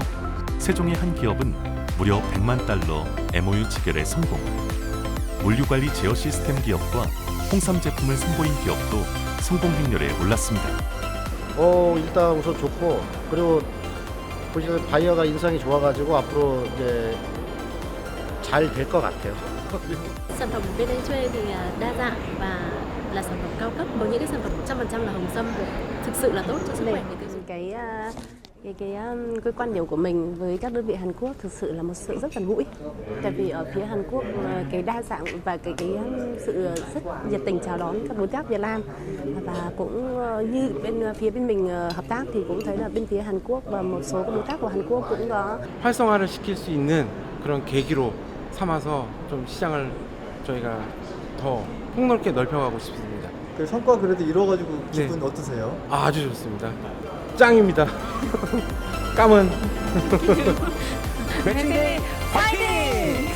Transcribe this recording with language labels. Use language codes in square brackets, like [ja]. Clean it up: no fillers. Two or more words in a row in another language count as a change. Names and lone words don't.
[ko] 세종의 한 기업은 무려 100만 달러 MOU 체결에 성공. 물류관리 제어 시스템 기업과 홍삼 제품을 선보인 기업도 성공 행렬에 올랐습니다. 일단 우선 좋고, 그리고 보시는 바이어가 인상이 좋아가지고 앞으로 이제 잘 될 것 같아요. [vi] Sản phẩm bên anh thuê thì đa dạng và là sản phẩm cao cấp với những cái sản phẩm 100% là hồng sâm, thực sự là tốt cho sức khỏe người tiêu dùng. Cái quan điểm của mình với các đơn vị Hàn Quốc thực sự là một sự rất gần gũi. Tại vì ở phía Hàn Quốc cái đa dạng và cái sự rất nhiệt tình chào đón các đối tác Việt Nam, và cũng như phía bên mình hợp tác thì cũng thấy là bên phía Hàn Quốc và một số các đối tác của Hàn Quốc cũng có [ko] 활성화를 시킬 수 있는 그런 계기로 삼아서 좀 시장을 저희가 더 폭넓게 넓혀가고 싶습니다. 그 성과 그래도 이뤄가지고 기분 어떠세요? 아주 좋습니다. 짱입니다. 까문. 매칭데이 파이팅!